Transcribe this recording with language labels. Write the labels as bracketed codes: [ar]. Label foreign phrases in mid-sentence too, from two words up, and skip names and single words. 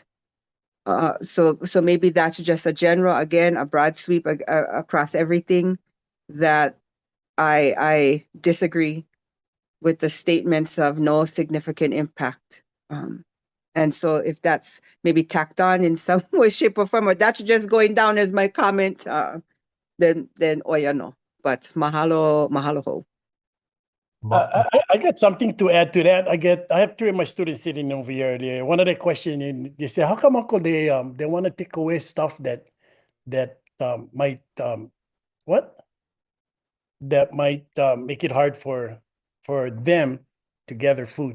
[en] So maybe that's just a general, again, a broad sweep across everything that I disagree with the statements of no significant impact. And so if that's maybe tacked on in some way, shape, or form, or that's just going down as my comment, then oya no. But mahalo ho. I got something to add to that. I have three of my students sitting over here. One of the questions, they say, how come, Uncle, they want to take away stuff that might make it hard for them to gather food.